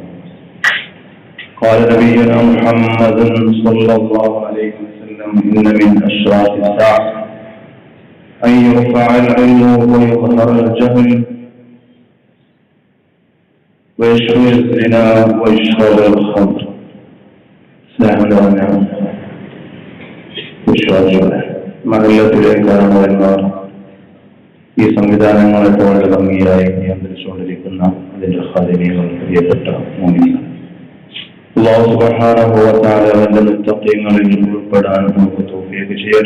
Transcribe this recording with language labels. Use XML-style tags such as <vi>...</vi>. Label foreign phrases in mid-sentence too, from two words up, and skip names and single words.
<ar>قال نبينا محمد صلى الله عليه وسلم: ان من اشراط الساعة ان يرفع العلم ويظهر الجهل ويشهر الزنا ويشرب الخمر.</ar> <ml>സ്നേഹമുള്ളവനാണ് വിശ്വാസികളെ, മഹല്ലത്തിലേക്കാണ് ഈ സംവിധാനങ്ങളൊക്കെ വളരെ ഭംഗിയായി നിയന്ത്രിച്ചുകൊണ്ടിരിക്കുന്ന അതിന്റെ ഖാദിമീങ്ങൾ, പ്രിയപ്പെട്ട മുഅ്മിനീങ്ങൾ,</ml> <ar>الله سبحانه وتعالى</ar> <ml>അവന്റെ മുത്തഖീങ്ങളിൽ ഉൾപ്പെടാൻ നമുക്ക് തൗഫീഖ് ചെയ്യട്ടെ.</ml>